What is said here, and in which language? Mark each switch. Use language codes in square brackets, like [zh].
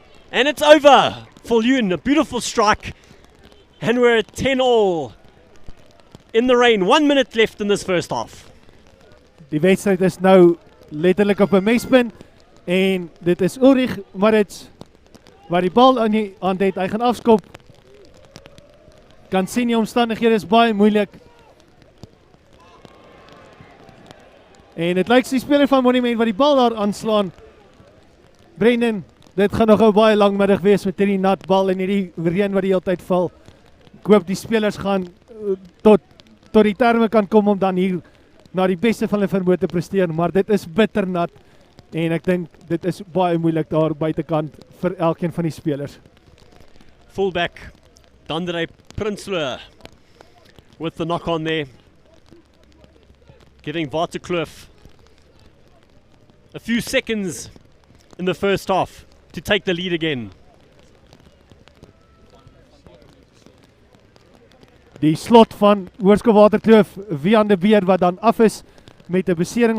[en] And it's over. Viljoen, a beautiful strike. And we're at 10-all in the rain. 1 minute left in this first half. [af] Die wedstryd is nou letterlik op 'n mespunt en dit is Ulrich Maritz waar die bal aan die hand het. Hy gaan afskop. Kan sien die omstandighede is baie moeilik. En dit lyk die speler van Monument wat die bal daar aanslaan. Brendan, dit gaan nog 'n baie lang middag wees met hierdie nat bal en hierdie reën wat die hele tyd val. Ek hoop die spelers gaan tot die terme kan kom om dan hier na die beste van hulle vermoë te presteer, maar dit is bitter nat en ek dink dit is baie moeilik daar buitekant vir elkeen van die spelers. [en] Fullback Dandre Prinsloo with the knock on there, giving Waterkloof a few seconds in the first half to take the lead again. [af] Die slot van Hoërskool Waterkloof, Wian de Beer wat dan af is met 'n besering.